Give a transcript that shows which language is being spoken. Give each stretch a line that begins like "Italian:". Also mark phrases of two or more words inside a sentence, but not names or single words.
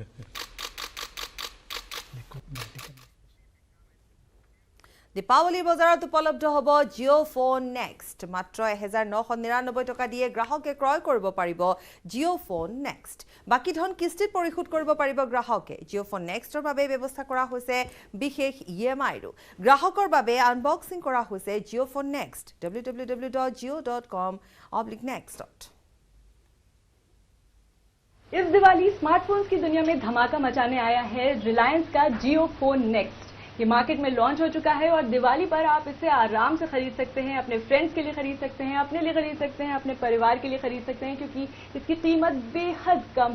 Assamese: দীপাৱলী বজাৰত উপলব্ধ হ'ব জিঅ' ফোন নেক্সট মাত্ৰ 1999 টকা দিয়ে গ্ৰাহকে ক্ৰয় কৰিব পাৰিব জিঅ' ফোন নেক্সট বাকি ধন কিস্তিত পৰিশোধ কৰিব পাৰিব গ্ৰাহকে জিঅ' ফোন নেক্সটৰ বাবে ব্যৱস্থা কৰা হৈছে বিশেষ EMI-ৰো গ্ৰাহকৰ বাবে আনবক্সিং কৰা হৈছে জিঅ' ফোন নেক্সট www.jio.com/next
Hindi: इस दिवाली स्मार्टफोन्स की दुनिया में धमाका मचाने आया है रिलायंस का जियो फोन नेक्स्ट ये मार्केट में लॉन्च हो चुका है और दिवाली पर आप इसे आराम से खरीद सकते हैं अपने फ्रेंड्स के लिए खरीद सकते हैं अपने लिए खरीद सकते हैं अपने परिवार के लिए खरीद सकते हैं क्योंकि इसकी कीमत बेहद कम